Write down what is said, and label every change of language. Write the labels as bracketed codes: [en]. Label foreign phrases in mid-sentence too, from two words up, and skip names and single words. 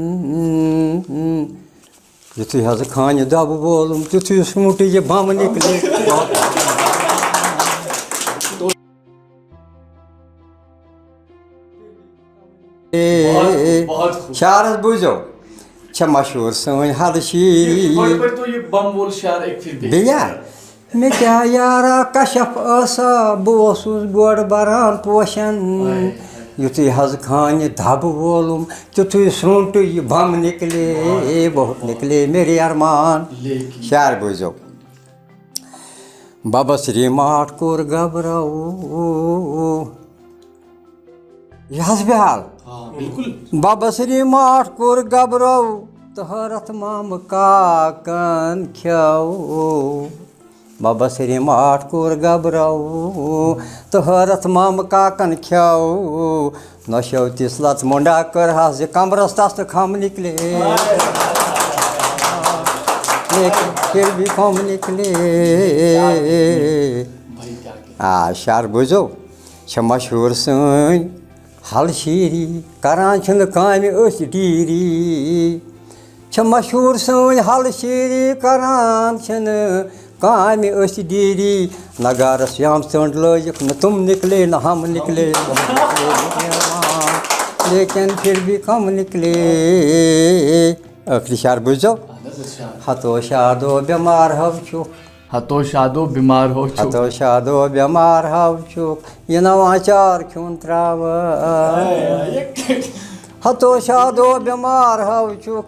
[ks] یُتھُے حظ خانہِ دَبہٕ وولُم تِتھُے سوٗنٛٹہٕ یہِ بم نکلے شعرس بوٗزِو چھےٚ مشہوٗر سٲنۍ حد شیٖری بیٚیہِ مےٚ کیٛاہ یارا کشپ ٲسا بہٕ اوسُس گۄڈٕ بران پوشن یُتھُے حظ خانہِ دَبہٕ وولُم تِتھُے سرٛوٗنٛٹہٕ یہِ بم نکلے [ur] بہت نکلے میرے ارمان [ks] شعر بوٗزِو بابا سری ماٹھ کوٚر گبراوٗ یہِ حظ بیٛال بابا سری ماٹھ کوٚر گبراوٗ تہٕ حٲرتھ مامہٕ کاکن کھیٚو بابا سری ماٹھ کوٚر گبراوٗ تہٕ حٲرتھ مامہٕ کاکن کھیٚو نۄشو تِژھ لژ مۄنڈا کٔرہس زِ کمرس تس تہٕ خم نکلے [ur] لیکن پھر بھی خم نکلے [ks] شعر بوٗزِو چھےٚ مشہوٗر سٲنۍ حل شیٖری کران چھِنہٕ کامہِ أسۍ ڈیٖری چھےٚ مشہوٗر سٲنۍ حل شیٖری کران چھِنہٕ کامہِ أسۍ ڈیٖری نگارس یام ژٔنٛڈ لٲجِکھ نہٕ تِم نکلے نہ ہم نکلے [ur] لیکن پھر بھی کم نکلے [ks] ٲخری شعر بوٗزِو ہتو شادو بٮ۪مار ہو چھُکھ ہتو شادو بیمار ہو ہتو شادو بٮ۪مار ہو چھُکھ یہِ نواں چار کھیوٚن ترٛاوَکھ ہتو شادو بٮ۪مار ہو چھُکھ